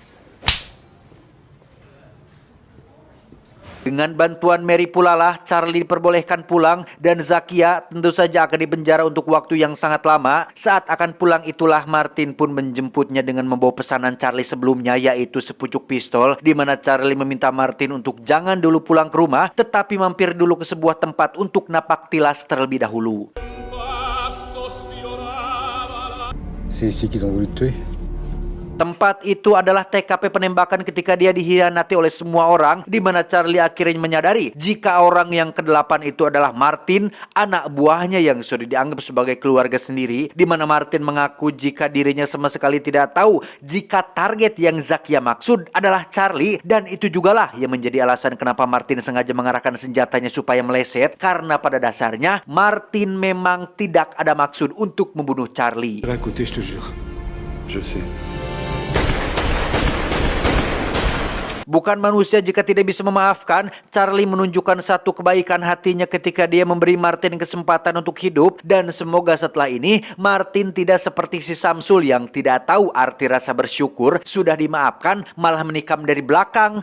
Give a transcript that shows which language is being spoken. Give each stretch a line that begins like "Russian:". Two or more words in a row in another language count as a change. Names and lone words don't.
Indonesian: Dengan bantuan Mary pula lah Charlie diperbolehkan pulang dan Zakia tentu saja akan dipenjara untuk waktu yang sangat lama. Saat akan pulang itulah Martin pun menjemputnya dengan membawa pesanan Charlie sebelumnya, yaitu sepucuk pistol, di mana Charlie meminta Martin untuk jangan dulu pulang ke rumah tetapi mampir dulu ke sebuah tempat untuk napak tilas terlebih dahulu.
French: C'est ici qu'ils ont voulu te tuer.
Indonesian: Tempat itu adalah TKP penembakan ketika dia dikhianati oleh semua orang, di mana Charlie akhirnya menyadari jika orang yang ke-8 itu adalah Martin, anak buahnya yang sudah dianggap sebagai keluarga sendiri, di mana Martin mengaku jika dirinya sama sekali tidak tahu jika target yang Zakia maksud adalah Charlie, dan itu jugalah yang menjadi alasan kenapa Martin sengaja mengarahkan senjatanya supaya meleset, karena pada dasarnya Martin memang tidak ada maksud untuk membunuh Charlie.
French: Je vais à côté, je te jure. Je sais.
Indonesian: Bukan manusia jika tidak bisa memaafkan, Charlie menunjukkan satu kebaikan hatinya ketika dia memberi Martin kesempatan untuk hidup, dan semoga setelah ini Martin tidak seperti si Samsul yang tidak tahu arti rasa bersyukur, sudah dimaafkan malah menikam dari belakang.